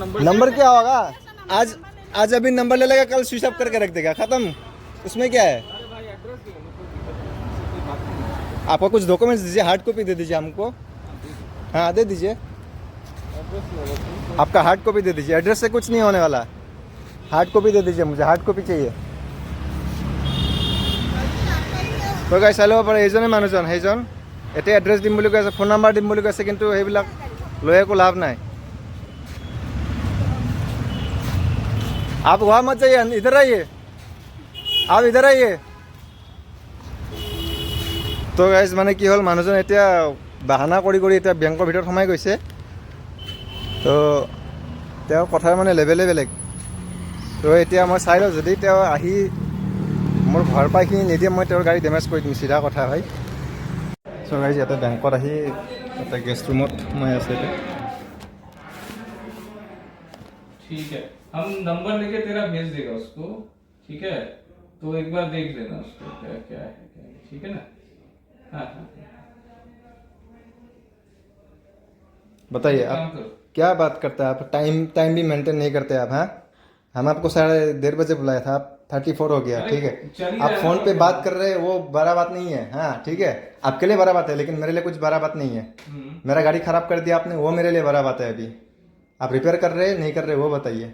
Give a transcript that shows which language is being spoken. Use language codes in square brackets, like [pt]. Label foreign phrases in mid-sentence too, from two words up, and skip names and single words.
[hi] नंबर क्या होगा आज अभी नंबर ले लेगा कल [en] switch off [hi] करके रख देगा खत्म उसमें क्या है आपको कुछ डॉक्यूमेंट्स दीजिए [en] hard copy [hi] दे दीजिए हमको हाँ दे दीजिए आपका [en] hard copy [hi] दे दीजिए एड्रेस से कुछ नहीं होने वाला [en] hard copy [hi] दे दीजिए मुझे [en] hard copy [hi] चाहिए [as] তো গাই চাই ল'ব পাৰে এইজনে মানুহজন সেইজন এতিয়া এড্ৰেছ দিম বুলি কৈ আছে [en] phone number [as] দিম বুলি কৈছে কিন্তু সেইবিলাক লৈ একো লাভ নাই [hi] आप वहाँ मत जाइए इधर आइए आप इधर आइए [as] তো গাইজ মানে কি হ'ল মানুহজন এতিয়া বাহানা কৰি এতিয়া বেংকৰ ভিতৰত সোমাই গৈছে তো তেওঁৰ কথাৰ মানে লেভেলে বেলেগ তো এতিয়া মই চাই লওঁ যদি তেওঁ আহি মোৰ ঘৰ পাইখিনি নিদিয়ে মই তেওঁৰ গাড়ী ডেমেজ কৰি দিম চিধা কথা হয় চ' গাইজ ইয়াতে বেংকত আহি এটা [en] guest roomত [as] সোমাই আছে এতিয়া [hi] ठीक है हम नंबर लेके तेरा भेज देगा उसको ठीक है तो एक बार देख लेना उसको क्या क्या है ठीक है ना हाँ बताइए आप क्या बात करते हैं आप टाइम भी मेंटेन नहीं करते आप हाँ हम आपको 1:30 बजे बुलाया था आप 34 हो गया ठीक है आप फोन पे बात कर रहे हैं वो बड़ा बात नहीं है हाँ ठीक है आपके लिए बड़ा बात है लेकिन मेरे लिए कुछ बड़ा बात नहीं है मेरा गाड़ी खराब कर दिया आपने वो मेरे लिए बड़ा बात है अभी आप रिपेयर कर रहे हैं नहीं कर रहे वो बताइए